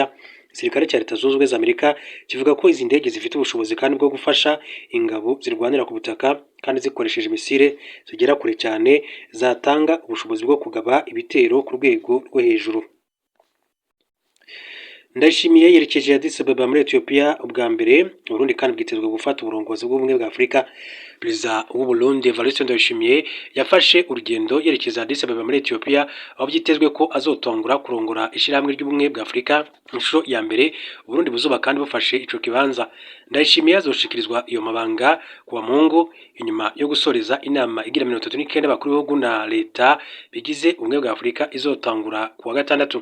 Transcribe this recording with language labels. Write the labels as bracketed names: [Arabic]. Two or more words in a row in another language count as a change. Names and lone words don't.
[Kinyarwanda] Igisirikare cya Leta Zunze Ubumwe za Amerika kivuga ko izi ndege zifite ubushobozi kandi bwo gufasha ingabo zirwanira ku butaka kandi zikoresheje misile zigera kure cyane, zatanga ubushobozi bwo kugaba ibitero ku rwego rwo hejuru. Ndayishimiye yerekeje Addis Ababa muri Ethiopia ubwa mbere. [Rundi] Burundi kandi bwitezwe gufata uburongozi bw'ubumwe bwa Afurika. Perezida w'u Burundi Evariste Ndayishimiye yafashe urugendo yerekeza Addis Ababa muri Ethiopia, aho byitezwe ko azotongora kurongora ishyirahamwe ry'ubumwe bwa Afurika inshuro ya mbere. Burundi buzuba kandi bufashe ico kibanza. Ndayishimiye azoshikirizwa iyo mabanga kuwa Mungu inyuma yo gusoreza inama igira 39 bakuru b'ibihugu na leta bigize ubumwe bwa Afurika izotangura kuwa gatandatu.